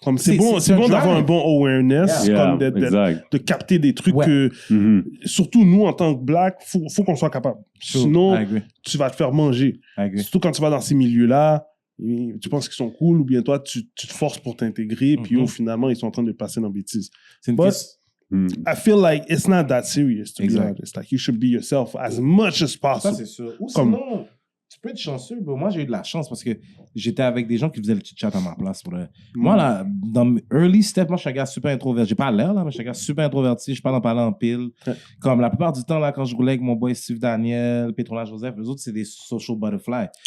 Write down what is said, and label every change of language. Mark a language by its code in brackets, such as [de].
[fr] Comme c'est bon d'avoir un bon awareness, comme de capter des trucs que, surtout nous, en tant que black, faut qu'on soit capable. Sinon, tu vas te faire manger. Surtout quand tu vas dans ces milieux-là, tu penses qu'ils sont cool ou bien toi, tu te forces pour t'intégrer, puis finalement, ils sont en train de passer dans bêtises. C'est une [en] I feel like it's not that serious, to be honest. Like, you should be yourself as much as possible. [fr] Ça, c'est sûr. Ou sinon, tu peux être chanceux. Bro. Moi, j'ai eu de la chance parce que j'étais avec des gens qui faisaient le chit-chat à ma place. Moi, là, dans mes [en] early steps, [fr] moi, je suis un gars super introverti. J'ai pas l'air, là, mais je suis un gars super introverti. Je parle en parlant en pile. Comme la plupart du temps, là, quand je roulais avec mon boy Steve Daniel, Pétrona Joseph, les autres, c'est des [en] social butterflies.